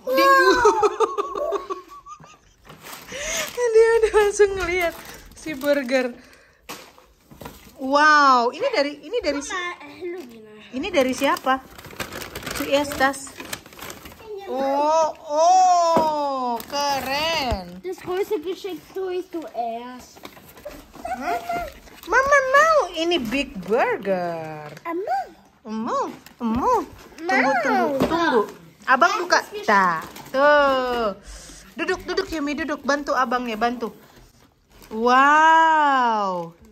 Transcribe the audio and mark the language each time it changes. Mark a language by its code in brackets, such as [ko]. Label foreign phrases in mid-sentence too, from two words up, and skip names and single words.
[id] Dia udah langsung ngeliat si burger. Wow, ini dari siapa? Zuerstas. Oh, keren. [de] Das größte Geschenk ist zuerst. [id] Mama mau ini [en] big burger. [id] Mau. Tunggu. Abang buka. Tuh. Duduk Yumi, duduk. Bantu abangnya, bantu. Wow.